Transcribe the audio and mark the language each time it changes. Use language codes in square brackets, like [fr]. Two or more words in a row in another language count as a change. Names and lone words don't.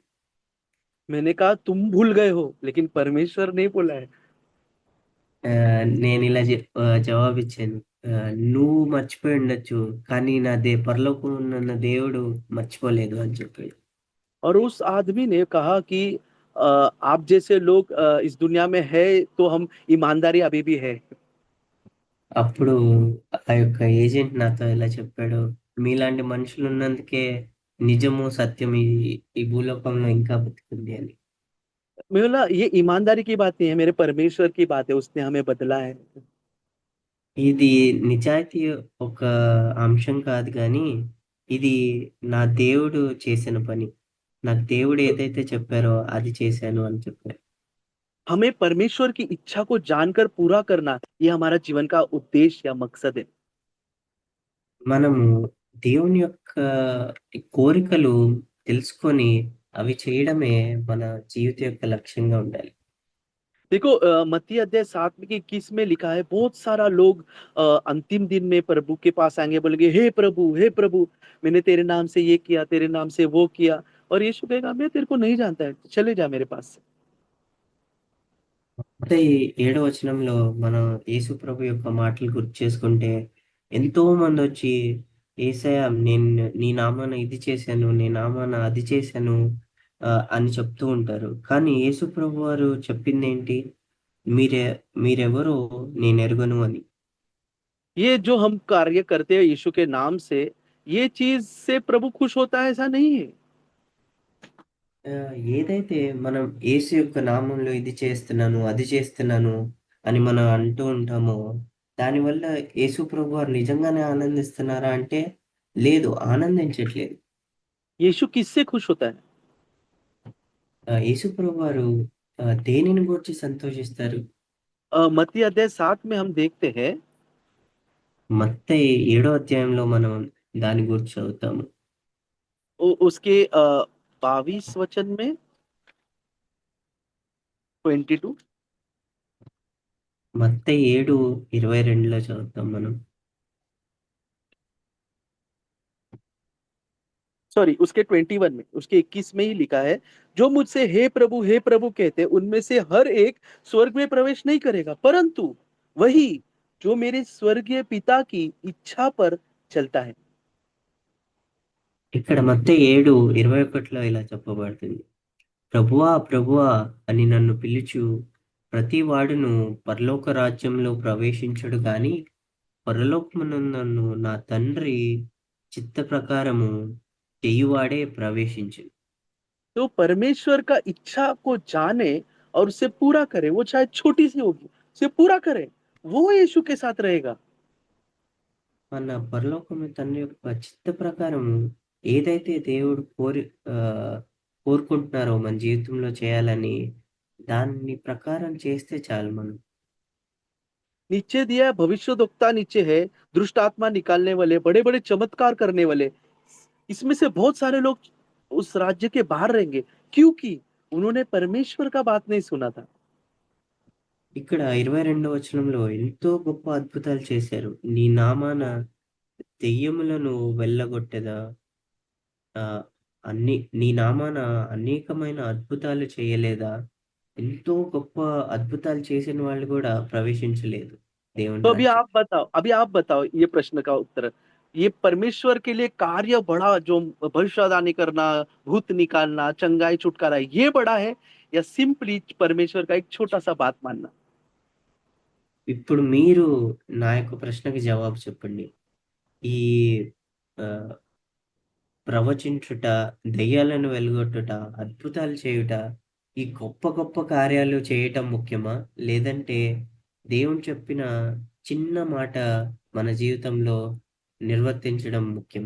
[hi] मैंने कहा तुम भूल गए हो लेकिन परमेश्वर नहीं भूला है। [te] నేనిలా జవాబిచ్చాను. "నువ్వు మర్చిపోయుండొచ్చు. కానీ పరలోకంలో ఉన్న దేవుడు మర్చిపోలేదు" అని చెప్పాడు. [hi] और उस आदमी ने कहा कि आप जैसे लोग इस दुनिया में है तो हम ईमानदारी अभी भी है। [te] అప్పుడు ఆ యొక్క ఏజెంట్ నాతో ఇలా చెప్పాడు. "మీలాంటి మనుషులున్నందుకే నిజము, సత్యం ఈ భూలోకంలో ఇంకా బతికుంది" అని. [hi] मैं बोला ये ईमानदारी की बात नहीं है, मेरे परमेश्वर की बात है, उसने हमें बदला है। [te] ఇది నిజాయితీ ఒక అంశం కాదు గానీ, ఇది నా దేవుడు చేసిన పని. నాకు దేవుడు तो ఏదైతే చెప్పారో అది చేశాను అని చెప్పారు. [hi] हमें परमेश्वर की इच्छा को जानकर पूरा करना, ये हमारा जीवन का उद्देश्य या मकसद है। [te] మనము దేవుని యొక్క ఈ కోరికలు తెలుసుకొని, అవి చేయడమే మన జీవితం యొక్క లక్ష్యంగా ఉండాలి. [hi] देखो मत्ती अध्याय 7 के 21 में लिखा है बहुत सारा लोग अंतिम दिन में प्रभु के पास आएंगे, बोलेंगे हे प्रभु मैंने तेरे नाम से ये किया, तेरे नाम से वो किया। और यीशु कहेगा मैं तेरे को नहीं जानता है, चले जा मेरे पास से। [te] అంటే ఈ ఏడో వచనంలో మనం యేసు ప్రభు యొక్క మాటలు గుర్తు చేసుకుంటే, ఎంతో మందొచ్చి యేసయ్య నీ నామాన ఇది చేశాను, నీ నామాన అది చేశాను అని చెప్తూ ఉంటారు. కానీ యేసు ప్రభు వారు చెప్పిందేంటి? మీరె మీరెవరో నేనెరుగను అని. [hi] ये जो हम कार्य करते हैं यीशु के नाम से, ये चीज से प्रभु खुश होता है ऐसा नहीं है। [te] ఏదైతే మనం యేసు యొక్క నామంలో ఇది చేస్తున్నాను, అది చేస్తున్నాను అని మనం అంటూ ఉంటామో, దానివల్ల యేసు ప్రభువారు నిజంగానే ఆనందిస్తున్నారా అంటే, లేదు ఆనందించట్లేదు. [hi] यीशु किससे खुश होता है। [te] యేసు ప్రభువారు దేనిని గూర్చి సంతోషిస్తారు? [hi] मत्ती अध्याय 7 में हम देखते हैं [te] మత్తయి ఏడో అధ్యాయంలో మనం దాని గురించి చదువుతాము. [hi] उसके 22 वचन में 22। [te] మత్తయి 7:22లో చదువుతాం మనం. [hi] सॉरी उसके 21 में, उसके 21 में ही लिखा है जो मुझसे हे प्रभु कहते उनमें से हर एक स्वर्ग में प्रवेश नहीं करेगा, परंतु वही जो मेरे स्वर्गीय पिता की इच्छा पर चलता है। [te] ఇక్కడ మత్తయి 7:21లో ఇలా చెప్పబడుతుంది. ప్రభువా ప్రభువా అని నన్ను పిలుచు ప్రతి వాడును పరలోక రాజ్యంలో ప్రవేశించుడు గాని పరలోకమునందున్న నా తండ్రి చిత్త ప్రకారము చేయువాడే ప్రవేశించును. [hi] तो परमेश्वर का इच्छा को जाने और उसे पूरा करे, वो चाहे छोटी सी होगी उसे पूरा करे, वो यीशु के साथ रहेगा। [te] మన పరలోకము తండ్రి యొక్క చిత్త ప్రకారము ఏదైతే దేవుడు కోరుకుంటున్నారో మన జీవితంలో చేయాలని దాన్ని ప్రకారం చేస్తే చాలు మనం. [hi] नीचे दिया है भविष्यद्वक्ता, नीचे है दुष्ट आत्मा निकालने वाले, बड़े बड़े चमत्कार करने वाले। इसमें से बहुत सारे लोग उस राज्य के बाहर रहेंगे क्योंकि उन्होंने परमेश्वर का बात नहीं सुना था। [te] ఇక్కడ 22వ వచనంలో ఎంతో గొప్ప అద్భుతాలు చేశారు. నీ నామాన దెయ్యములను వెళ్ళగొట్టెదా ఆహ్, నీ నామాన అనేకమైన అద్భుతాలు చేయలేదా? ఎంతో గొప్ప అద్భుతాలు చేసిన వాళ్ళు గూడా ప్రవేశించలేదు దేవుని तो రాజ్యం. [hi] अभी आप बताओ ये प्रश्न का उत्तर। ये परमेश्वर के लिए कार्य बड़ा, जो भविष्यवाणी करना, भूत निकालना, चंगाई छुटकारा, ये बड़ा है या सिंपली परमेश्वर का एक छोटा सा बात मानना। [te] ఇప్పుడు మీరు నా యొక్క ప్రశ్నకి జవాబు చెప్పండి. ఈ ఆహ్, ప్రవచించుట, దెయ్యాలను వెలగొట్టుట, అద్భుతాలు చేయుట, ఈ గొప్ప గొప్ప కార్యాలు చేయటం ముఖ్యమా? లేదంటే దేవుడు చెప్పిన చిన్న మాట మన జీవితంలో నిర్వర్తించడం ముఖ్యమా?